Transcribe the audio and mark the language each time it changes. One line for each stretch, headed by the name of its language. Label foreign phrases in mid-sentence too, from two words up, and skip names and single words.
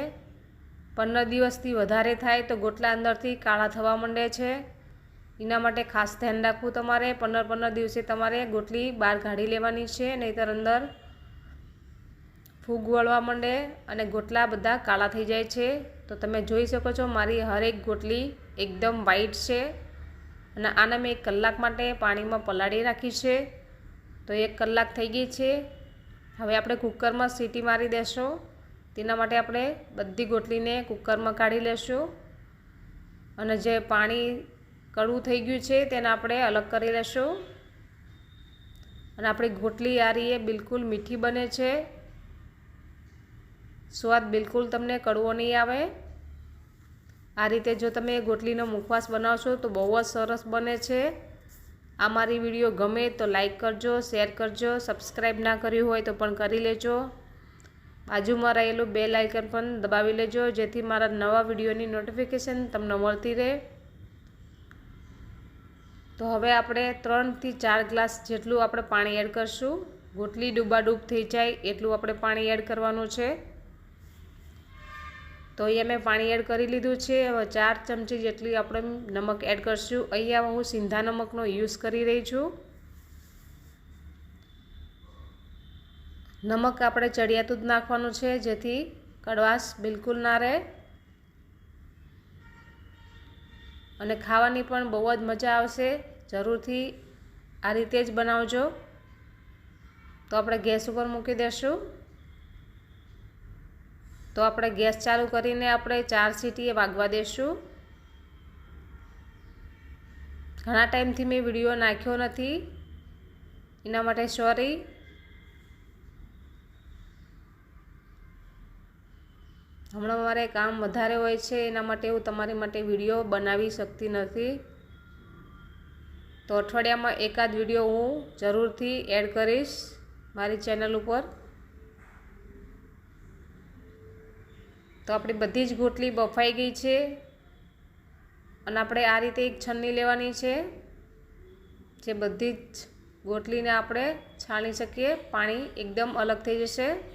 Gujarati: 15 દિવસથી વધારે થાય તો ગોટલા અંદરથી કાળા થવા માંડે છે। એના માટે ખાસ ધ્યાન રાખવું તમારે। 15 દિવસે તમારે ગોટલી બહાર કાઢી લેવાની છે, નહીતર અંદર ફૂગ વળવા માંડે અને ગોટલા બધા કાળા થઈ જાય છે। તો તમે જોઈ શકો છો મારી હરેક ગોટલી એકદમ વાઇટ છે અને આને મૈં 1 કલાક માટે પાણીમાં પલાળી રાખી છે। તો 1 કલાક થઈ ગઈ છે। હવે આપણે કૂકરમાં સીટી મારી દેશું। તેના માટે આપણે બધી ગોટલીને કૂકરમાં કાઢી લેશું અને જે પાણી કડવું થઈ ગયું છે તેને આપણે અલગ કરી લેશું। અને આપણી ગોટલી આ રીતે બિલ્કુલ મીઠી બને છે। સ્વાદ બિલ્કુલ તમને કડવો નહીં આવે। આ રીતે જો તમે ગોટલીનો મુખવાસ બનાવશો તો બહુત સરસ બને છે। આ મારી વિડિયો ગમે તો લાઇક કરજો, શેર કરજો, સબ્સક્રાઇબ ના કર્યું હોય તો પણ કરી લેજો। બાજુમાં રહેલું
English: bell icon
Gujarati: પણ દબાવી લેજો, જેથી મારા નવા વિડિયોની નોટિફિકેશન તમને મળતી રહે। તો હવે આપણે 3 થી 4 ગ્લાસ જેટલું આપણે પાણી એડ કરશું। ગોટલી ડૂબાડૂબ થઈ જાય એટલું આપણે પાણી એડ કરવાનું છે। તો અહીંયા મૈં પાણી એડ કરી લીધું છે। હવે 4 ચમચી જેટલી આપણે નમક એડ કરશું। અહીંયા હું સીધા નમકનો યૂઝ કરી રહી છું। નમક આપણે ચઢિયાતું જ નાખવાનું છે, જેથી કડવાશ બિલ્કુલ ના રહે અને ખાવાની પણ બહુ જ મજા આવશે। જરૂરથી આ રીતે જ બનાવજો। તો આપણે ગેસ પર મૂકી દેશું। તો આપણે ગેસ ચાલુ કરીને આપણે 4 સીટીએ વાગવા દેશું। ઘણા ટાઇમથી મૈં વિડિયો નાખ્યો નથી, એના માટે સૉરી। હમણાં મારે કામ વધારે હોય છે, એના માટે હું તમારી માટે વિડિયો બનાવી શકતી નથી। તો અઠવાડિયામાં એકાદ વિડીયો હું જરૂરથી એડ કરીશ મારી ચેનલ ઉપર। તો આપણી બધી જ ગોટલી બફાઈ ગઈ છે અને આપણે આ રીતે એક છન્ની લેવાની છે જે બધી જ ગોટલીને આપણે છાણી શકીએ, પાણી એકદમ અલગ થઈ જશે।